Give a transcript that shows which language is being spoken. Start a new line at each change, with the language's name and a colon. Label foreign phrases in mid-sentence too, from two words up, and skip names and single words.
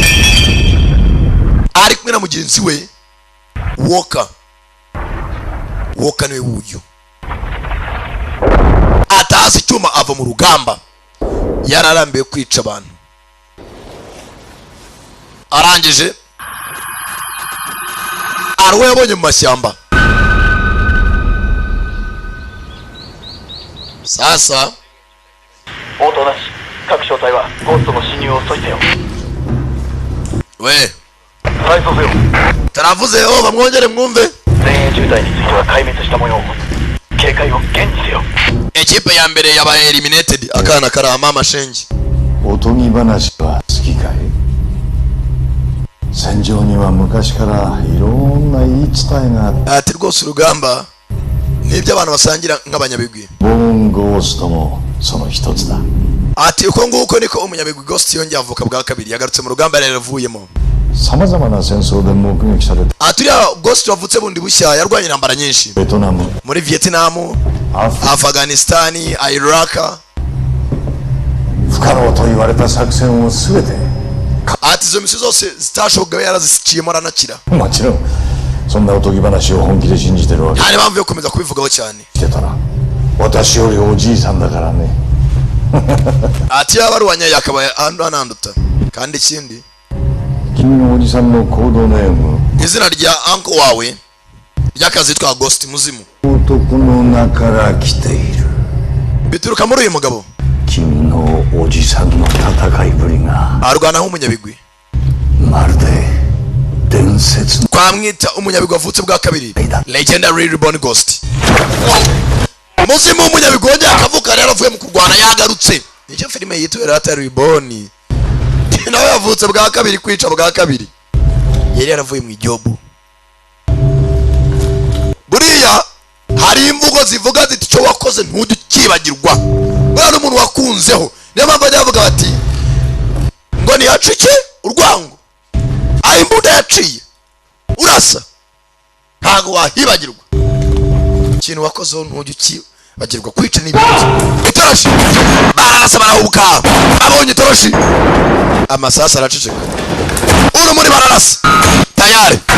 Kinyarwanda: ari kumwe na mugenzi we Walker niwe wuyu atazi icyuma ava mu rugamba yararambiwe kwica abantu arangije arwe yabonye mu mashyamba sasa
Japanese: 応答なし。各小隊はゴーストの侵入を阻止せよ。 we 再送せよ。
Kinyarwanda: taravuzeho bamwongere mwumve
Japanese: 前衛渋滞については壊滅した模様。警戒を厳にせよ。
Kinyarwanda: ekipe ya mbere yabaye eliminated akana karama amashengi
Japanese: おとぎ話は好きかい？戦場には昔からいろんな言い伝えがあって、
Kinyarwanda: ati rwose urugamba nibyo abantu basangira nk'abanyabigwi
Japanese: ボーンゴーストもその一つだ。
Kinyarwanda: ati uko nguko niko umunyabigwi Ghost yongeye avuka bwa kabiri yagarutse mu rugamba yari yaravuyemo
Japanese: さまざまな戦争で目撃された
Kinyarwanda: ati uriya Ghost wavutse bundi bushya yarwanye intambara nyinshi
Japanese: ベトナム、
Kinyarwanda: muri Vietnam
Japanese: アフリカ、
Kinyarwanda: Afghanistan Iraq
Japanese: 不可能と言われた作戦を全て
Kinyarwanda: ati izo misi zose zitashobokaga yaraziciyemo aranakira
Japanese: もちろんそんなおとぎ話を本気で信じてるわけ
Kinyarwanda: nta n'impamvu yo gukomeza kubivugaho cyane
Japanese: してたら私よりおじいさんだからね
Kinyarwanda: ati yaba arwanya yakabaye ananduta kandi ikindi
Japanese: 君のおじさんのコードネーム
Kinyarwanda: izina rya uncle wawe ry'akazi yitwa Ghost muzimu
Japanese: 男の名から来ている
Kinyarwanda: bituruka muri uyu mugabo
Japanese: 君のおじさんの戦いぶりが
Kinyarwanda: arwana nk'umunyabigwi
Japanese: まるで伝説の
Kinyarwanda: twamwita umunyabigwi wavutse bwa kabiri
English: legendary reborn
Kinyarwanda: Ghost muzimu w'umunyabigwi wongeye akavuka rero avuye mu kurwana yagarutse nicyo filime yitwa Rata Reborn nawe yavutse bwa kabiri kwica bwa kabiri yari yaravuye mu ijobu buriya hari imvugo zivuga ziti icyo wakoze ntujye ukibagirwa buriya n'umuntu wakunzeho niyo mpamvu bajya bavuga bati ngo ntiyacike urwango aho imbunda yaciye urasa ntabwo wahibagirwa ikintu wakozeho ntujye ukibagirwa kwica n'ibindi itoroshi bararasa barahubuka abonye itoroshi amasasu araceceka urumuri bararasa tayari